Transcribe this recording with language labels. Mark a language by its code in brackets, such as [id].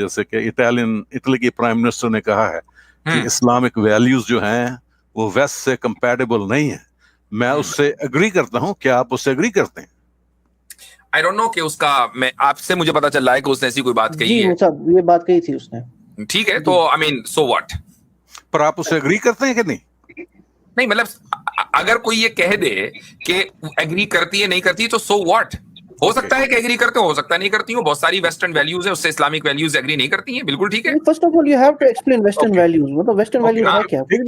[ur] جیسے کہ اٹلی کے پرائم منسٹر نے کہا ہے کہ اسلامک ویلیوز جو ہیں وہ ویسٹ سے کمپیٹیبل نہیں ہیں. میں اس سے اگری کرتا ہوں. کیا آپ اس سے اگری کرتے ہیں؟ [en] I don't know [ur] کہ اس کا، میں آپ سے مجھے پتا چل رہا ہے کہ اس نے ایسی کوئی بات کہی ہے. جی یہ بات کہی تھی اس نے. ٹھیک ہے تو [en] I mean so what؟ [ur] پر آپ اس سے اگری کرتے ہیں کہ نہیں؟ نہیں مطلب اگر کوئی یہ کہہ دے کہ ایگری کرتی ہے نہیں کرتی تو سو واٹ. ہو سکتا ہے کہ ایگری کرتے ہو سکتا ہے نہیں کرتی ہوں. بہت ساری ویسٹرن ویلیوز ہیں، اس سے اسلامک ویلیوز ایگری نہیں کرتی ہیں. بالکل ٹھیک ہے. [en] First of all you have to explain western values. [ur] مطلب ویسٹرن ویلیوز ہے کیا؟